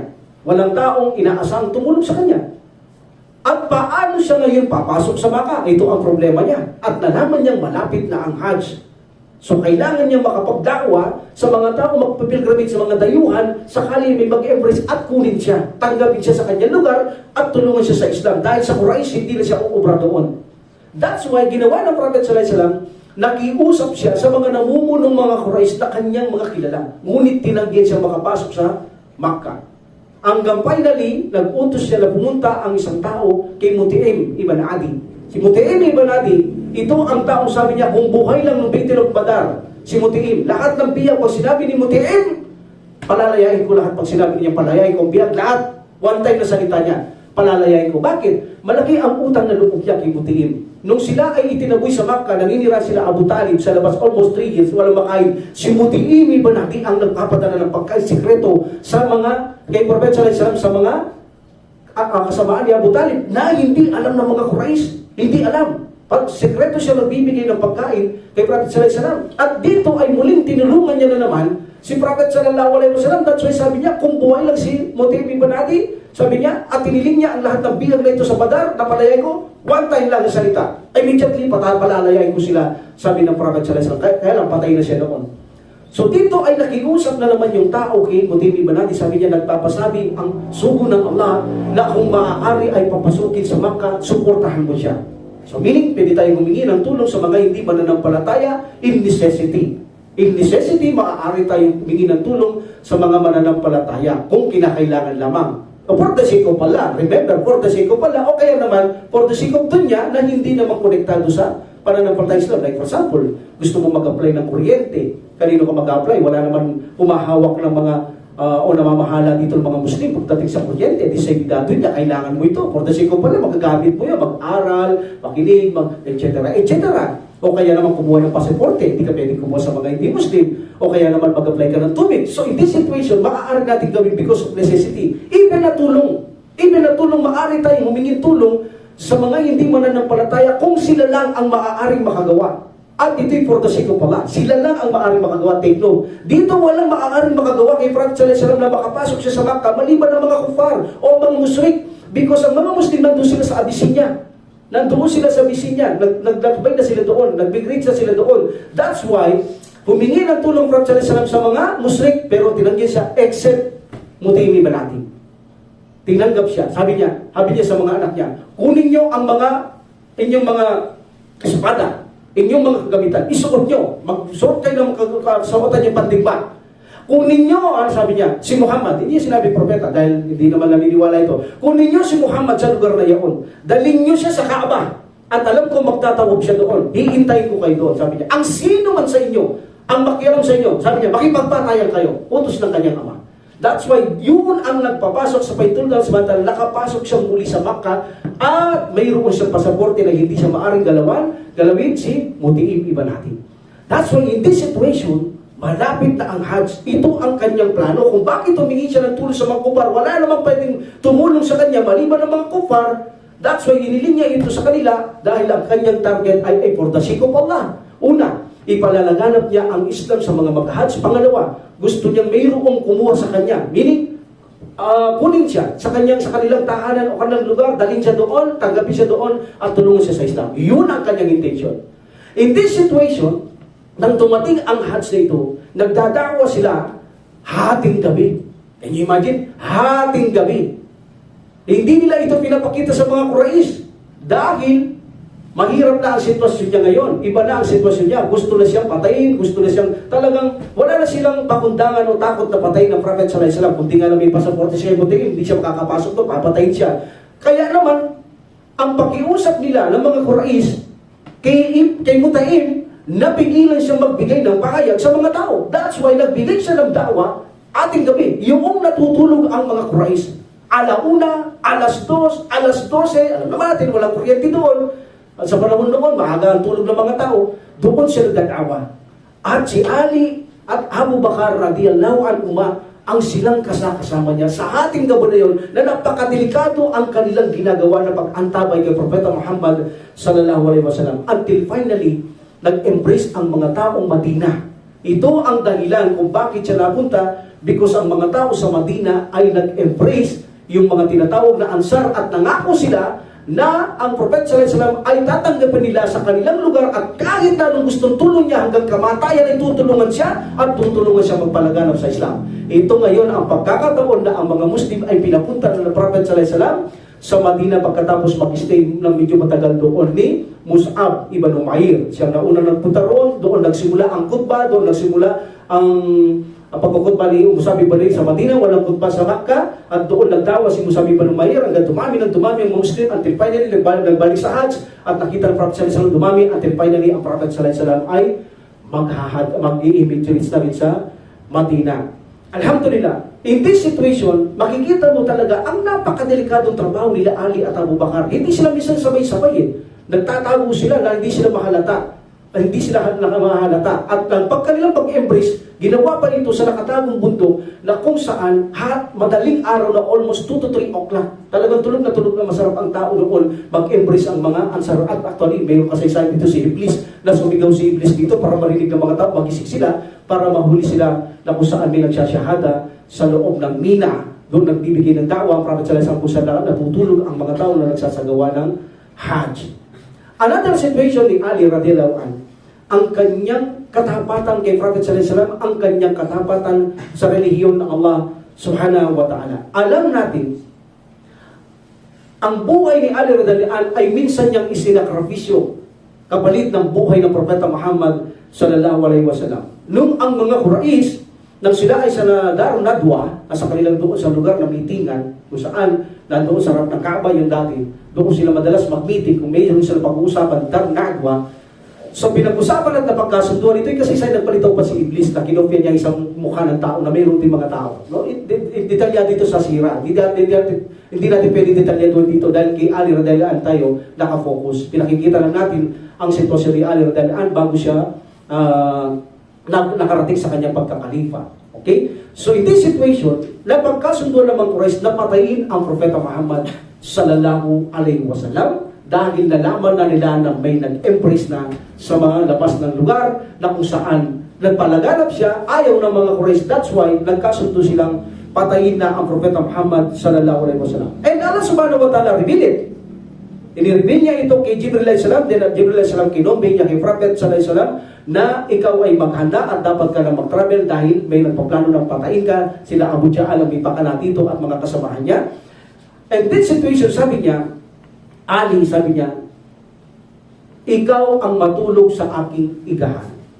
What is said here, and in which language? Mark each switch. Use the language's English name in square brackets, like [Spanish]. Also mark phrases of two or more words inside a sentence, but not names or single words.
[Filipino] Walang taong inaasang tumulong sa kanya. At paano siya ngayon papasok sa Makkah? Ito ang problema niya. At nalaman niyang malapit na ang Hajj. So kailangan niya makapagdakwa sa mga tao magpapilgrimage sa mga dayuhan, sakali may mag-embrace at kunin siya, tanggapin siya sa kanyang lugar at tulungan siya sa Islam. Dahil sa Quraysh, hindi na siya uubra doon. [English] That's why [Filipino] ginawa ng Prophet [Arabic] sallallahu alaihi wasallam, [Filipino] nakiusap siya sa mga namumunong mga Quraysh na kanyang mga kilala. Ngunit tinanggihan siya makapasok sa Makkah. Hanggang finally, nag-utos siya na pumunta ang isang tao kay Mutaim ibn Adi. Si Mutaim ibn Adi, ito ang taong sabi niya, kung buhay lang ng Battle of Badar, si Mutaim, lahat ng biyag, pag sinabi ni Mutaim, palalayain ko lahat. Pag sinabi niya, palalayain ko ang biyag, lahat, [English] one time [Filipino] na salita niya, palalayain ko. Bakit? Malaki ang utang na loob niya kay Mutaim. Nung sila ay itinaboy sa Makkah, naninira sila Abu Talib sa labas [English] almost 3 years, [Filipino] walang makain. Si Mutaim ibn Adi ang nagpapadala ng pagkain sikreto sa mga, kay Prophet [Arabic] sallallahu alaihi wasallam, [Filipino] sa mga kasamaan ni Abu Talib na hindi alam ng mga Quraysh. Hindi alam. Pag sekreto siya nagbibigay ng pagkain kay Prophet [Arabic] sallallahu alaihi wasallam. [Filipino] At dito ay muling tinulungan niya na naman si Prophet [Arabic] sallallahu alaihi wasallam. [English] That's why [Filipino] sabi niya, kung buhay lang si Mutaim ibn Adi, sabi niya, at tiniling niya ang lahat ng biyag na ito sa Badar, napalayay ko, [English] one time [Filipino] lang na salita. Immediately, palalayain ko sila, sabi ng Prophet [Arabic] sallallahu alaihi wasallam. [Filipino] Kaya lang, patay na siya noon. So dito ay nakiusap na naman yung tao kay Mutaim ibn Adi. Sabi niya, nagpapasabi ang sugo ng Allah na kung maaari ay papasukin sa Makkah, suportahan mo siya. [English] So meaning, [Filipino] pwede tayong humingi ng tulong sa mga hindi mananampalataya [English] in necessity. In necessity, [Filipino] maaari tayong humingi ng tulong sa mga mananampalataya kung kinakailangan lamang. [English] O for the sake of Allah, remember, for the sake of Allah, [Filipino] o kaya naman, [English] for the sake of [Filipino] dunya na hindi naman konektado sa pananampalataya Islam. [English] Like for example, [Filipino] gusto mo mag-apply ng kuryente, kanino ka mag-apply? Wala naman humahawak ng mga o namamahala dito ng mga Muslim pagdating sa kuryente, di sa ibidado niya, kailangan mo ito. [English] For the sake of Allah, [Filipino] magagamit mo yan, mag-aral, makinig, etc. etc. O kaya naman kumuha ng pasaporte, hindi ka pwedeng kumuha sa mga hindi Muslim. O kaya naman mag-apply ka ng tubig. [English] So in this situation, [Filipino] maaari natin gawin [English] because of necessity. [Filipino] Even na tulong, maaari tayong humingin tulong sa mga hindi mananampalataya kung sila lang ang maaaring makagawa. At ito'y [English] for the sake of Allah. [Filipino] Sila lang ang maaaring makagawa. [English] Take note. [Filipino] Dito walang maaaring makagawa kay Prophet [Arabic] sallallahu alaihi wasallam [Filipino] na makapasok siya sa Makkah maliban ng mga kufar o mga musyrik. Because ang mga Muslim nandun sila sa Abyssinia. Nandoon sila sa Abyssinia. Naglakbay na sila doon. Nag-migrate na sila doon. [English] That's why, [Filipino] humingi ng tulong Prophet [Arabic] sallallahu alaihi wasallam [Filipino] sa mga musyrik pero tinanggihan siya except Mutaim ibn Adi. Tinanggap siya. Sabi niya sa mga anak niya, kunin niyo ang inyong mga espada, inyong mga kagamitan, isuot nyo. Magsuot kayo ng kasuotan yung pandigma. Kunin nyo, sabi niya, si Muhammad. Hindi niya sinabi propeta dahil hindi naman naniniwala ito. Kunin nyo si Muhammad sa lugar na iyon. Dalhin nyo siya sa Kaaba. At alam ko magtatawag siya doon. Hihintayin ko kayo doon. Sabi niya, ang sino man sa inyo, ang makialam sa inyo, sabi niya, makipagpatayan kayo. Utos ng kanyang ama. [English] That's why [Filipino] yun ang nagpapasok sa Baitullah samantala nakapasok siya muli sa Makkah at mayroon siyang pasaporte na hindi siya maaring galawin si Mutaim ibn Adi. [English] That's why in this situation, [Filipino] malapit na ang Hajj. Ito ang kanyang plano kung bakit humingi siya ng tulong sa mga kufar. Wala namang pwedeng tumulong sa kanya maliban ng mga kufar. [English] That's why [Filipino] iniling niya ito sa kanila dahil ang kanyang target ay [English] for the sake of Allah. [Filipino] Una, ipalalaganap niya ang Islam sa mga mag-Hajj. Pangalawa, gusto niyang mayroong kumuha sa kanya. Meaning, kunin siya sa kanilang tahanan o kanilang lugar, dalhin siya doon, tanggapin siya doon, at tulungan siya sa Islam. Yun ang kanyang intention. [English] In this situation, [Filipino] nang dumating ang Hajj na ito, nagdadakwa sila hating gabi. [English] Can you imagine? [Filipino] Hating gabi. Hindi nila ito pinapakita sa mga Quraysh dahil mahirap na ang sitwasyon niya ngayon. Iba na ang sitwasyon niya. Gusto na siyang patayin, gusto na siyang talagang wala na silang pakundangan o takot na patayin ng Prophet [Arabic] sallallahu alaihi wasallam. [Filipino] Kung di nga na may pasaporte siya, hindi siya makakapasok doon, papatayin siya. Kaya naman, ang pakiusap nila ng mga Quraysh kay Mutaim, napigilan siyang magbigay ng pahayag sa mga tao. [English] That's why [Filipino] nagbigay siya ng dawa ating gabi. Yung natutulog ang mga Quraysh. Alauna, alas 2, alas 12, alam naman natin, walang kuryente doon. At sa panahon noon, maaga ang tulog ng mga tao, doon siya nagdadawa. At si Ali at Abu Bakar [Arabic] radiyallahu anhuma [Filipino] ang silang kasama niya sa ating gabi na yun na napakadelikado ang kanilang ginagawa na pag-antabay kay Propeta Muhammad [Arabic] sallallahu alaihi wasallam. [English] Until finally, [Filipino] nag-embrace ang mga taong Madina. Ito ang dahilan kung bakit siya napunta because ang mga tao sa Madina ay nag-embrace yung mga tinatawag na Ansar at nangako sila na ang Prophet [Arabic] sallallahu alaihi wasallam [Filipino] ay tatanggapin nila sa kanilang lugar at kahit na anong gustong tulong niya hanggang kamatayan ay tutulungan siya at tutulungan siya magpalaganap sa Islam. Ito ngayon ang pagkakataon na ang mga Muslim ay pinapunta ng Prophet [Arabic] sallallahu alaihi wasallam [Filipino] sa Madina pagkatapos mag-stay ng medyo matagal doon ni Mus'ab ibn Umair. Siya na unang nagpunta roon, doon nagsimula ang khutbah, doon nagsimula ang pagkukutba ni Mus'ab ibn Umair sa Madina, walang khutbah sa Makkah, at doon nagdawa si Mus'ab ibn Umair hanggang dumami ang mga Muslim [English] until finally [Filipino] nagbalik sa Hajj at nakita ng Prophet [Arabic] sallallahu alaihi wasallam [Filipino] dumami [English] until finally [Filipino] ang Prophet [Arabic] sallallahu alaihi wasallam [Filipino] ay mag-i-image namin sa Madina. Alhamdulillah, [English] in this situation, [Filipino] makikita mo talaga ang napakadelikadong trabaho nila Ali at Abu Bakar. Hindi sila minsan sabay-sabay eh. Nagtatago sila na hindi sila mahalata. Hindi sila mahalata. At ang pagkanilang pag-embrace, ginawa pa ito sa nakatagong bundok na kung saan madaling araw na [English] almost 2 to 3 o'clock. [Filipino] Talagang tulog na masarap ang tao noon mag-embrace ang mga Ansar. At actually, mayroon kasaysayan dito si Iblis na sumigaw si Iblis dito para marinig ng mga tao, magising sila para mahuli sila na kung saan may nagsasyahada sa loob ng mina. Doon nagbibigay ng dawa ang Prophet [Arabic] sallallahu alaihi wasallam [Filipino] kung saan natutulog ang mga tao na nagsasagawa ng Hajj. [English] Another situation [Filipino] ni Ali [Arabic] radhiyallahu anhu, [Filipino] ang kanyang katapatan kay Prophet [Arabic] sallallahu alaihi wasallam, [Filipino] ang kanyang katapatan sa relihiyon ng Allah [Arabic] subhanahu wa ta'ala. [Filipino] Alam natin, ang buhay ni Ali [Arabic] radhiyallahu anhu [Filipino] ay minsan niyang isinakripisyo kapalit ng buhay ng Propeta Muhammad [Arabic] sallallahu alaihi wasallam. [Filipino] Nung ang mga Quraysh, nang sila ay sa Darun Nadwa, sa kanilang doon sa lugar na meetingan, kung saan nandoon sa harap ng Kaaba yung dati, doon sila madalas mag-meeting, kung mayroon sila pag-uusapan, Darun Nadwa. So pinag-usapan at napagkasunduan ito, kasi sa'yo nagpalitaw pa si Iblis na kinopya niya isang mukha ng tao na mayroon din mga tao. No? Detalyado dito sa sira. Hindi natin pwede detalyado dito dahil kay Ali [Arabic] radhiyallahu anhu [Filipino] tayo nakafocus. Pinakikita lang natin ang sitwasyon ni Ali [Arabic] radhiyallahu anhu [Filipino] bago siya nakarating sa kanyang pagkakalifa. Okay? [English] So in this situation, [Filipino] napagkasundo naman Quraysh na patayin ang Propeta Muhammad [Arabic] sallallahu alaihi wasallam [Filipino] dahil nalaman na nila na may nag-embrace na sa mga labas ng lugar na kung saan nagpalaganap siya, ayaw ng mga Quraysh. That's why nagkasundo silang patayin na ang Propeta Muhammad [Arabic] sallallahu alaihi wasallam. [English] And Allah [Arabic] subhanahu wa ta'ala [English] revealed it. [Filipino] Inireveal niya ito kay Jibril [Arabic] alayhi salam, [Filipino] then Jibril [Arabic] alayhi salam [Filipino] kinombe niya kay Prophet [Arabic] sallallahu alaihi wasallam [Filipino] na ikaw ay maghanda at dapat ka na mag-travel dahil may nagpaplano ng patayin ka, sila Abu Jahl ang may pakanatito at mga kasamahan niya. [English] And this situation, [Filipino] sabi niya, Ali, sabi niya, ikaw ang matulog sa aking igahan.